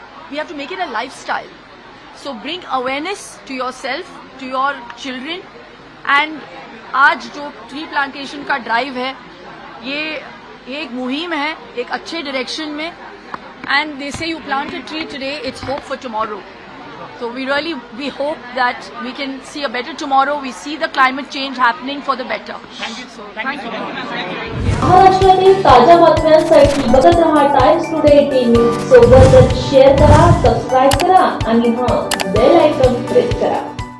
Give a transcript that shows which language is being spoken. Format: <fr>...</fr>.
<en>We have to make it a lifestyle. So bring awareness to yourself, to your children.</en> <hi>And आज जो tree plantation का drive है, ये एक मुहिम है एक अच्छे डायरेक्शन में.</hi> <en>And they say you plant a tree today, it's hope for tomorrow. So we hope that we can see a better tomorrow. We see the climate change happening for the better. Thank you. So thank you.</en> <mr>महाराष्ट्रातील ताज्या बातम्यांसाठी बघत रहा times today 18 news. सोबतच share करा, subscribe करा आणि bell icon press करा.</mr>